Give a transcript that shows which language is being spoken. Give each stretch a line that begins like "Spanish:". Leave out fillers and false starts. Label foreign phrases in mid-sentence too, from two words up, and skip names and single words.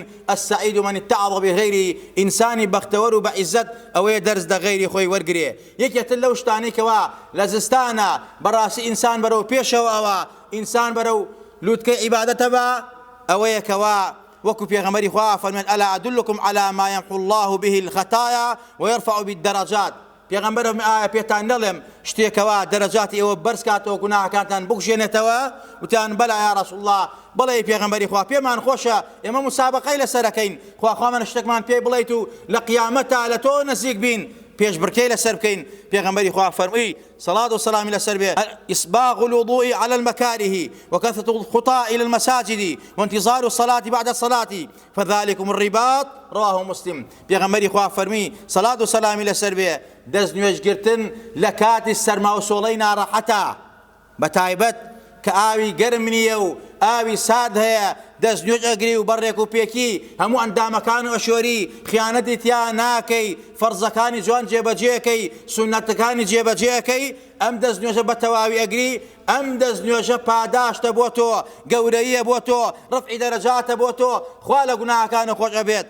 Arabic: السعید من اتعظ بغیری،
Central Kurdish: ئینسانی بەختەوەر و بە عیزەت ئەوەیە دەرز دە غەیری خۆی وەرگرێ. یەکێتر لەو شتانەی کەوا لە زستانە بەڕاستی ئینسان بەرەو پێشەوە ئەوە ئینسان بەرەو لووتکەی عیبادەتە بە ئەوەیە کەوا وەکو پێغەمبەری خوا فەرمێت:
Arabic: ئەلا ئەدلکم عەلا ما یەمحو الله به الخەتایا ويرفع بالدرجات.
Central Kurdish: پێغەمبەرم ئایا پێتان نەڵێم شتێکەوە دەرەجاتی ئێوە بەرز کاتەوە، گوناهەکانتان بکوژێنێتەوە؟ وتیان
Arabic: بەلا یا ڕەسوڵ الله.
Central Kurdish: بەڵێ پێغەمبەری خوا، پێمان خۆشە ئێمە مسابقەی لەسەرەکەین، خواخوامان شتێکمان پێ بڵێیت و لە قیامەتە لە تۆ نزیک بین، پێش بڕکەی لەسەر بکەین. پێغەمبەری خوا فەرمووی
Arabic: صلاة والسلام
Central Kurdish: لەسەر بێ:
Arabic: إسباغ الوضوء على المكاره وكثرة الخطى إلى المساجد وانتظار الصلاة بعد الصلاة فذلكم الرباط. رواه مسلم.
Central Kurdish: پێغەمبەری خوا فەرمی
Arabic: صلاة والسلام
Central Kurdish: لەسەر بێ: دەست نوێژگرتن لە کاتی سەرما و سۆڵەی ناڕەحەتە، بەتایبەت کە ئاوی گەرم نییە و ئاوی سارد هەیە، دەست نوێژ ئەگری و بەڕێک و پێکی هەموو ئەندامەکان و ئەشۆری خیانەتی تیا ناکەی، فەرزەکانی جوان جێبەجێەکەی، سونەتەکانی جێبەجێەکەی، ئەم دەست نوێژە بە تەواوی ئەگری، ئەم دەست نوێژە پاداشتە بۆ تۆ، گەورەیە بۆ تۆ، ڕفعی دەرەجاتە بۆ تۆ، خوا لە گوناهەکانە خۆش ئەبێت.